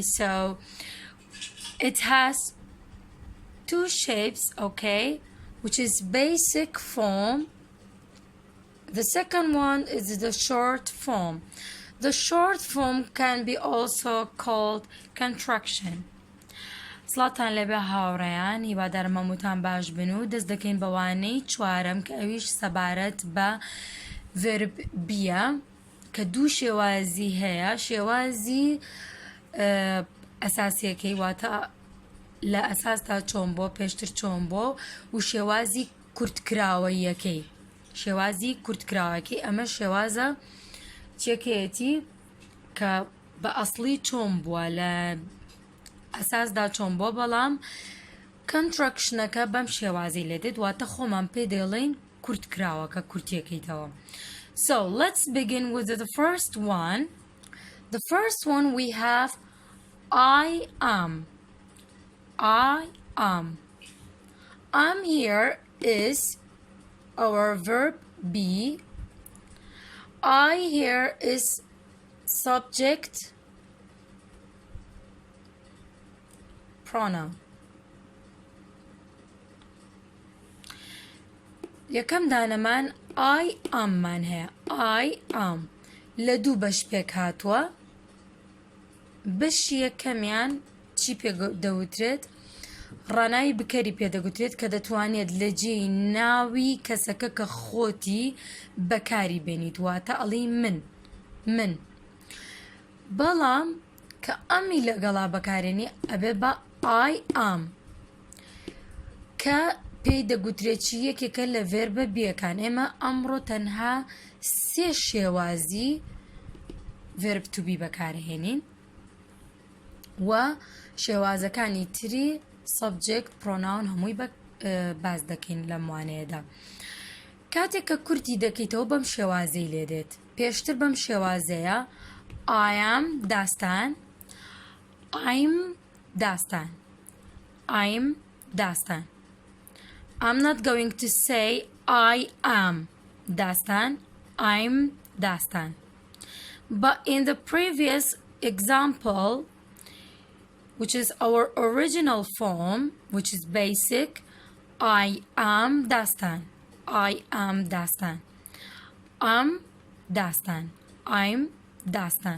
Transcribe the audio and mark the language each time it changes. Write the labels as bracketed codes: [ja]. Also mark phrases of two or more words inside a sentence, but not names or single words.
[en] So it has two shapes, okay, which is basic form. The second one is the short form. The short form can be also called contraction. [ckb] سڵاوتان لێبێت هاوڕێیان، هیوادارم هەمووتان باش بن و دەست دەکەین بە وانەی چوارەم کە ئەویش سەبارەتبە verb بییە کە دوو شێوازی هەیە. شێوازی ئەساسیەکەی واتە لە ئەساستا چۆن بۆ پێشتر چۆن بۆ و شێوازی کورتکراوەیەکەی. شێوازی کورتکراوەکەی ئەمە شێوازە چێکەیەتی کە بە ئەسڵی چۆن بووە لە ئەساسدا چۆن بۆ بەڵام کۆنتراکشنەکە بەم شێوازی لێ دێت واتە خۆمان پێ دەڵێن کورتکراوەکە کورتیەکەیتەوە. [en] So let's begin with the first one. The first one we have I am. I am. Am here is our verb be. I here is subject pronoun. [ckb] یەکەم دانەمان [en] I am [ckb] مان هەیە. [en] I am [ckb] لە دوو بەش پێک هاتووە. بەشی یەکەمیان چی پێ دەوترێت؟ ڕاناوی بکەری پێ دەگوترێت کە دەتوانێت لە جێی ناوی کەسەکە کە خۆتی بەکاری بێنیت واتە ئەڵێی من. بەڵام کە ئەمی لەگەڵا بەکارێنی ئەبێ بە [en] I am [ckb] کە پێی دەگوترێت چی یەکێکە لە ڤێربە بیەکان. ئێمە ئەمڕۆ تەنها سێ شێوازی [en] verb to be [ckb] بەکارهێنین و شێوازەکانی تری [en] subject pronoun [ckb] هەمووی باز دەکەین لەم وانەیەدا. کاتێک کە کورتی دەکەیتەوە بەم شێوازەی لێ دێت. پێشتر بەم شێوازەیە [en] I am [ckb] داستان، I'm داستان، I'm داستان. [en] I'm not going to say I am Dastan, I'm Dastan. But in the previous example, which is our original form, which is basic, I am Dastan, I am Dastan, I'm Dastan, I'm Dastan.